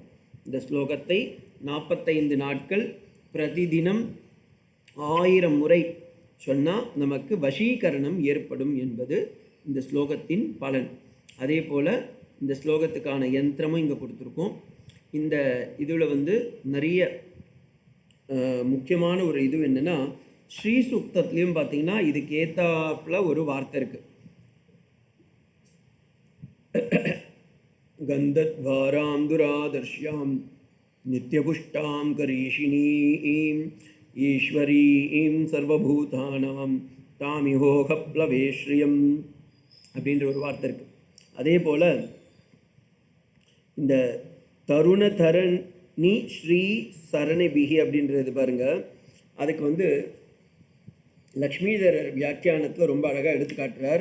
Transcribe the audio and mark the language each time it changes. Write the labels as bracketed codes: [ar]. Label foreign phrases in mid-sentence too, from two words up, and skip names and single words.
[ta] இந்த ஸ்லோகத்தை 45 நாட்கள் பிரதிதினம் 1000 முறை சொன்னால் நமக்கு வசீகரணம் ஏற்படும் என்பது இந்த ஸ்லோகத்தின் பலன். அதே போல் இந்த ஸ்லோகத்துக்கான யந்திரமும் இங்கே கொடுத்துருக்கோம். இந்த இதில் வந்து நிறைய முக்கியமான ஒரு இது என்னென்னா, ஸ்ரீ சுக்தத்துலேயும் பார்த்திங்கன்னா இதுக்கு ஏற்றாப்புல ஒரு வார்த்தை இருக்குது. [sa] गन्धद्वारां दुरादर्श्यां नित्यपुष्टां करीषिणीं ईश्वरीं सर्वभूतानां तामिहोपह्वये श्रियम् [ta] அப்படின்ற ஒரு வார்த்தை இருக்குது. அதே போல் இந்த தருண தரணி ஸ்ரீ சரணிபிகி அப்படின்றது பாருங்கள், அதுக்கு லக்ஷ்மிதரர் வியாக்கியானத்தில் ரொம்ப அழகாக எடுத்து காட்டுறார்.